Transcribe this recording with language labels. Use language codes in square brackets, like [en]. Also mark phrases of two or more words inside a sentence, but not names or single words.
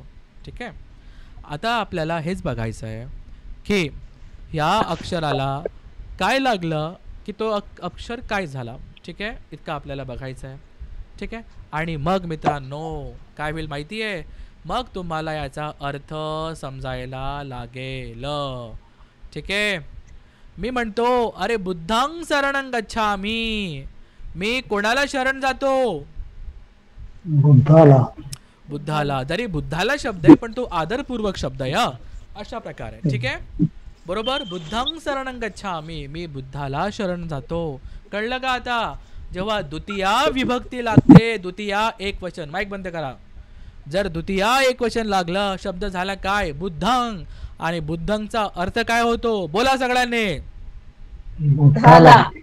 [mr] ठीक आहे, आता आपल्याला हेच बघायचं आहे की या अक्षराला काय लागलं की तो अक्षर काय झाला. ठीक आहे, इतकं आपल्याला बघायचं आहे. ठीक आहे, आणि मग मित्रांनो काय होईल माहिती आहे? मग तुम्हाला याचा अर्थ समजायला लागेल. ठीक आहे, मी म्हणतो अरे [pi] बुद्धांग शरणं गच्छामि, [mr] मी कोणाला शरण जातो? बुद्धाला. जरी बुद्धाला शब्द आहे पण तो आदरपूर्वक शब्द आहे, अशा प्रकारे. ठीक आहे, बरोबर. [pi] बुद्धांग शरणं गच्छामि, [mr] मी बुद्धाला शरण जातो. कळलं का आता? जेव्हा द्वितीया विभक्ती लागते, द्वितीया एक वचन, माईक बंद करा. जर द्वितीया एक वचन लागलं, शब्द झाला काय? बुद्धांग. आणि बुद्धांचा अर्थ काय होतो? बोला सगळ्यांनी. बुद्धाला.